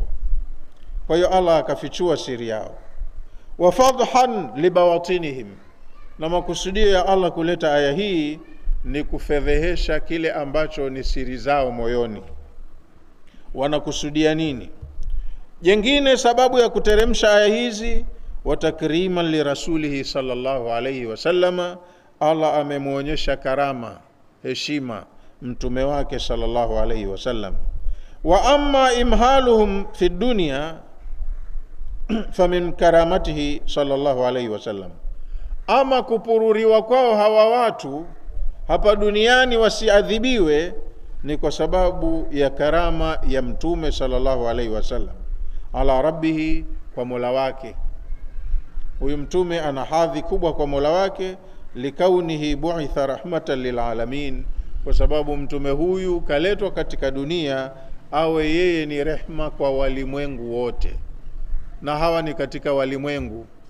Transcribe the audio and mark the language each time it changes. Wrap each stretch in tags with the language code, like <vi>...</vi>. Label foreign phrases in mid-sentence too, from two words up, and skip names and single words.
<sw>Kwa hiyo Allah akafichua siri yao.</sw> <ar>وفضحا لبواطنهم,</ar> <sw>na makusudio ya Allah kuleta aya hii ni kufedhehesha kile ambacho ni siri zao moyoni. Wanakusudia nini? Jengine sababu ya kuteremsha aya hizi,</sw> <ar>وتكريما لرسوله صلى الله عليه وسلم,</ar> <sw>Allah amemuonyesha karama, heshima mtume wake</sw> <ar>صلى الله عليه وسلم. وأما إمهالهم في الدنيا فمن كرامته صلى الله عليه وسلم,</ar> <sw>ama kupururiwa kwao hawa watu hapa duniani wasiadhibiwe ni kwa sababu ya karama ya mtume</sw> <ar>صلى الله عليه وسلم على ربه,</ar> <sw>kwa Mola wake. Huyu mtume ana hadhi kubwa kwa Mola wake,</sw> <ar>لكونه بعث رحمة للعالمين,</ar> <sw>kwa sababu mtume huyu kaletwa katika dunia awe yeye ni rehma kwa walimwengu wote, na hawa ni katika walimwengu.</sw>